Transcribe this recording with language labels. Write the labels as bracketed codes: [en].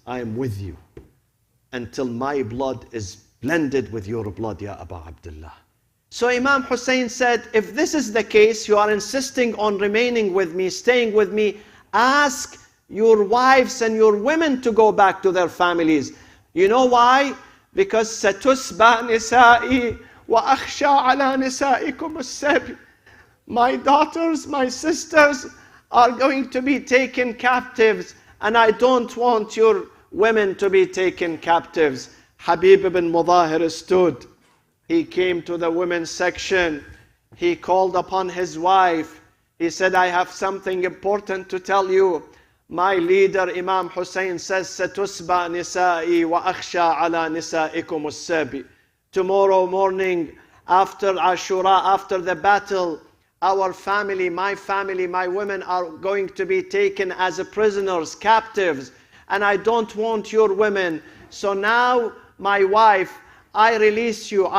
[en] I am with you until my blood is blended with your blood, Ya Aba Abdullah. So Imam Hussein said, if this is the case, you are insisting on remaining with me, staying with me, ask your wives and your women to go back to their families. You know why? Because [ar] سَتُسْبَى نِسَائِي وَأَخْشَى عَلَى نِسَائِكُمُ السَّبِي. [en] My daughters, my sisters are going to be taken captives, and I don't want your women to be taken captives. Habib ibn Mudahir stood. He came to the women's section. He called upon his wife. He said, I have something important to tell you. My leader, Imam Hussein, says, [ar] سَتُسْبَى نِسَائِي وَأَخْشَى عَلَى نِسَائِكُمُ السَّبِي. [en] Tomorrow morning, after Ashura, after the battle, our family, my women are going to be taken as prisoners, captives. And I don't want your women. So now, my wife, I release you.